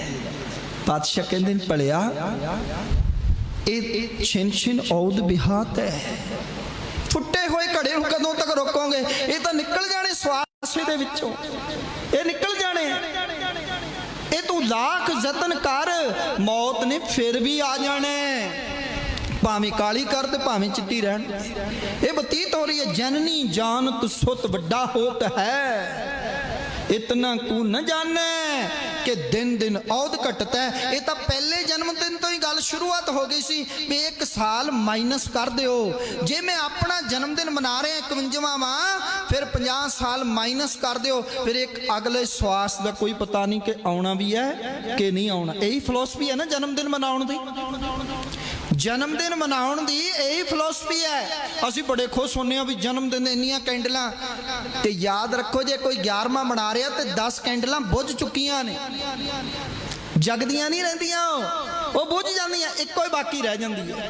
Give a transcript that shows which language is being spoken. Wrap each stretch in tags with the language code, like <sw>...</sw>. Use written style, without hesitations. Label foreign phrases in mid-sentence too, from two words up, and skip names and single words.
<pa>ਪਾਤਸ਼ਾਹ ਕਹਿੰਦੇ ਨੇ ਭਲਿਆ ਇਹ ਛਿਨ ਛਿਨ ਅਉਧ ਬਿਹਾਤ ਹੈ, ਫੁੱਟੇ ਹੋਏ ਘੜੇ ਨੂੰ ਕਦੋਂ ਤਕ ਰੋਕੋਗੇ? ਇਹ ਤਾਂ ਨਿਕਲ ਜਾਣੇ ਸਵਾਸ ਦੇ ਵਿਚੋਂ, ਇਹ ਨਿਕਲ ਜਾਣੇ। ਇਹ ਤੂੰ ਲੱਖ ਜਤਨ ਕਰ, ਮੌਤ ਨੇ ਫਿਰ ਭੀ ਆ ਜਾਣੇ, ਭਾਵੇਂ ਕਾਲੀ ਕਰ ਤੇ ਭਾਵੇਂ ਚਿੱਟੀ ਰਹਿਣ। ਇਹ ਬਤੀਤ ਹੋ ਰਹੀ ਹੈ ਜਨਨੀ ਜਾਨਤ ਸੁਤ ਵੱਡਾ ਹੋਤ ਹੈ, ਇਤਨਾ ਕੂ ਨ ਜਾਨੈ ਕਿ ਦਿਨ ਦਿਨ ਅਉਧ ਘਟਤ ਹੈ। ਇਹ ਤਾਂ ਪਹਿਲੇ ਜਨਮਦਿਨ ਤੋਂ ਹੀ ਗੱਲ ਸ਼ੁਰੂਆਤ ਹੋ ਗਈ ਸੀ ਬਈ ਇਕ ਸਾਲ ਮਾਈਨਸ ਕਰ ਦਿਓ। ਜੇ ਮੈਂ ਅਪਣਾ ਜਨਮਦਿਨ ਮਨਾ ਰਿਹਾ 51ਵਾਂ ਵਾ, ਫਿਰ 50 ਸਾਲ ਮਾਈਨਸ ਕਰ ਦਿਓ, ਫਿਰ ਇਕ ਅਗਲੇ ਸ਼ਵਾਸ ਕਾ ਕੋਈ ਪਤਾ ਨਹੀਂ ਕਿ ਆਣਾ ਭੀ ਹੈ ਕਿ ਨਹੀਂ ਆਣਾ। ਇਹੀ ਫਿਲਾਸਫੀ ਹੈ ਨਾ ਜਨਮਦਿਨ ਮਨਾਉਣ ਦੀ। ਜਨਮਦਿਨ ਮਨਾਉਣ ਦੀ ਇਹੀ ਫਿਲਾਸਫੀ ਹੈ। ਅਸੀਂ ਬੜੇ ਖੁਸ਼ ਹੁੰਦੇ ਬਈ ਜਨਮਦਿਨ ਇੰਨੀਆਂ ਕੈਂਡਲਾਂ, ਤੇ ਯਾਦ ਰੱਖੋ ਜੇ ਕੋਈ 11ਵਾਂ ਮਨਾ ਰਿਹਾ ਤਾਂ 10 ਕੈਂਡਲਾਂ ਬੁਝ ਚੁੱਕੀਆਂ ਨੇ। ਜਗਦੀਆਂ ਨਹੀਂ ਰਹਿੰਦੀਆਂ, ਉਹ ਬੁਝ ਜਾਂਦੀਆਂ, ਇੱਕੋ ਹੀ ਬਾਕੀ ਰਹਿ ਜਾਂਦੀ ਹੈ।</pa>